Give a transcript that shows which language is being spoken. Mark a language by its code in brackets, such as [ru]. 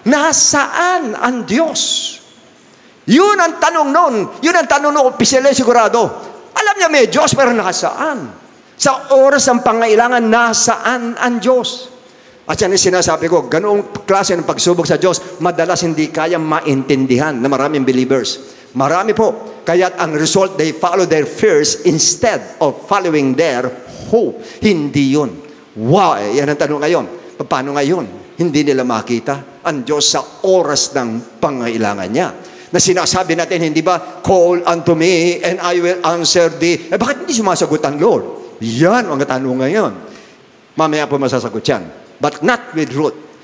[tl] Nasaan ang Diyos? Yun ang tanong noon. Yun ang tanong ng opisyal sigurado. Alam niya may Diyos, pero nasaan? Sa oras ng pangailangan, nasaan ang Diyos? At yan ang sinasabi ko, ganoong klase ng pagsubok sa Diyos, madalas hindi kaya maintindihan na maraming believers. Marami po. Kaya't ang [en] result, they follow their fears instead of following their hope. [tl] Hindi yun. [en] Why? [tl] Yan ang tanong ngayon. Paano ngayon? Hindi nila makita ang Diyos sa oras ng pangailangan niya. Na sinasabi natin, hindi ba, [en] call unto me and I will answer thee. [tl] Eh bakit hindi sumasagot ang Lord? Yan ang tanong ngayon. Mamaya po masasagot yan. [en] But not with Ruth.